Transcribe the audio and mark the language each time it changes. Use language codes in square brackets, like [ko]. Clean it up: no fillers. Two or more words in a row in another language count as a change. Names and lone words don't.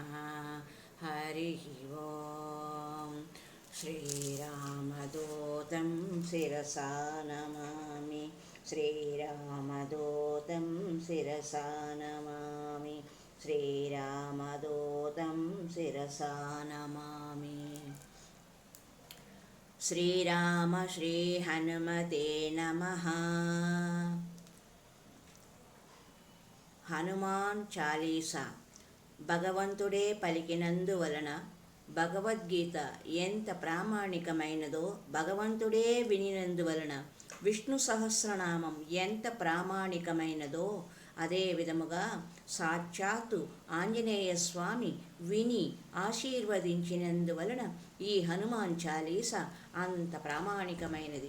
[sa] हरिः ओम्। श्रीरामदूतं शिरसा नमामि। श्रीरामदूतं शिरसा नमामि। श्रीरामदूतं शिरसा नमामि। శ్రీరామ శ్రీ హనుమతే నమః. [te] హనుమాన్ చాలీసా భగవంతుడే పలికినందువలన భగవద్గీత ఎంత ప్రామాణికమైనదో, భగవంతుడే వినినందువలన విష్ణు సహస్రనామం ఎంత ప్రామాణికమైనదో, అదే విధముగా సాక్షాత్తు ఆంజనేయ స్వామి విని ఆశీర్వదించినందువలన ఈ హనుమాన్ చాలీస అంత ప్రామాణికమైనది.